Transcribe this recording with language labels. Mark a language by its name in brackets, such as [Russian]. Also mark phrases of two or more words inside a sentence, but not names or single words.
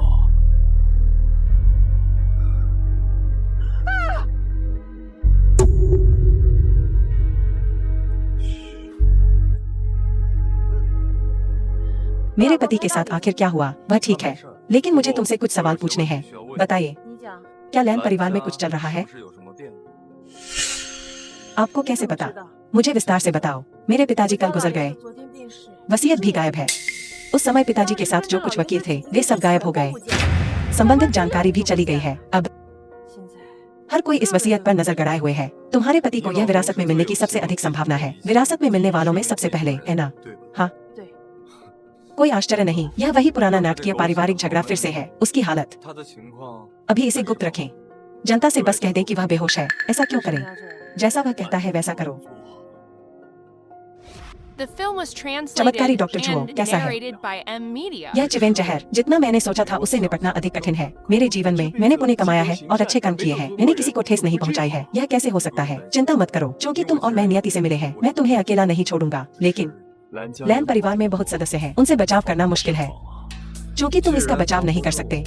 [Hindi] मेरे पति के साथ आखिर क्या हुआ? वह ठीक है, लेकिन मुझे तुमसे कुछ सवाल पूछने हैं। बताइए, [Chinese] 你讲， [Hindi] क्या लैन परिवार में कुछ चल रहा है? आपको कैसे पता? मुझे विस्तार से बताओ। मेरे पिताजी कल गुजर गए, [Chinese] 昨天病逝， [Hindi] वसीयत भी गायब है। उस समय पिताजी के साथ जो कुछ वकील थे वे सब गायब हो गए। संबंधित जानकारी भी चली गई है। अब [Chinese] 现在 [Hindi] हर कोई इस वसीयत पर नजर गड़ाए हुए है। तुम्हारे पति को यह विरासत में मिलने की सबसे अधिक संभावना है। विरासत में मिलने वालों में सबसे पहले, है ना? हाँ। [Chinese] 对， [Hindi] कोई आश्चर्य नहीं, यह वही पुराना नाटकीय पारिवारिक झगड़ा फिर से है। उसकी हालत, [Chinese] 他的情况 [Hindi] अभी इसे गुप्त रखें। जनता से बस कह दें कि वह बेहोश है। ऐसा क्यों [Chinese] 不 [Hindi] करें? [Chinese] 要这样 [Hindi] जैसा वह कहता है वैसा करो। [English] The film was [Hindi] चमत्कारी [English] translated [Hindi] डॉक्टर जुओ [English] and [Hindi] कैसा है? [English] narrated by M Media. [Hindi] यह चिवेन जहर जितना मैंने सोचा था उससे निपटना अधिक कठिन है। मेरे जीवन में मैंने पुण्य कमाया है और अच्छे काम किए हैं। मैंने किसी को ठेस नहीं पहुंचाई है। यह कैसे हो सकता है? चिंता मत करो, क्योंकि तुम और मैं नियति से मिले हैं। मैं तुम्हें अकेला नहीं छोड़ूंगा। लेकिन [Chinese] 蓝家 [Hindi] लैन परिवार में बहुत सदस्य हैं, उनसे बचाव करना मुश्किल है। क्योंकि तुम इसका बचाव नहीं कर सकते।